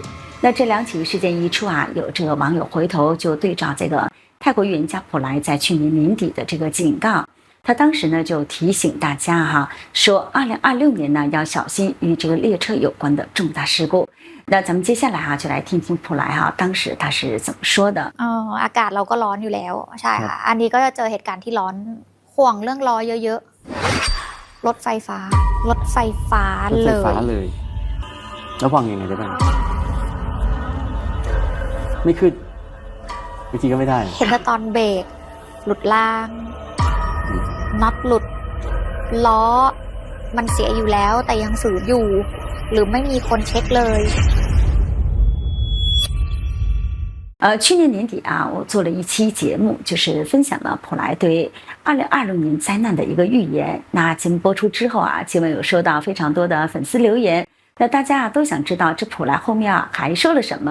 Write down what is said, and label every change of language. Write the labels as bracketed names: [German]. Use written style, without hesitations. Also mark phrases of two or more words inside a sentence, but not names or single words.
[Chinese] 那这2起事件一出有这个网友回头就对照这个泰国预言家普莱在去年年底的这个警告。他当时呢就提醒大家说2026年呢要小心与这个列車有關的重大事故。那咱們接下來就來聽聽普萊當時他是怎麼說的。 [Thai] อากาศเราก็ร้อนอยู่แล้วใช่ค่ะอันนี้ก็จะเจอเหตุการณ์ที่ร้อนห่วงเรื่องรอเยอะๆรถไฟฟ้ารถไฟฟ้าเลย แล้ววางยังไงได้บ้างไม่ขึ้นวิธีก็ไม่ได้ เห็นแต่ตอนเบรกหลุดล่างน็อตหลุดล้อมันเสียอยู่แล้วแต่ยังฝืนอยู่หรือไม่มีคนเช็คเลย [Chinese] 去年年底我做了一期节目，就是分享了普莱对2026年灾难的一个预言。那节目播出之后基本有收到非常多的粉丝留言，那大家都想知道这普莱后面还说了什么。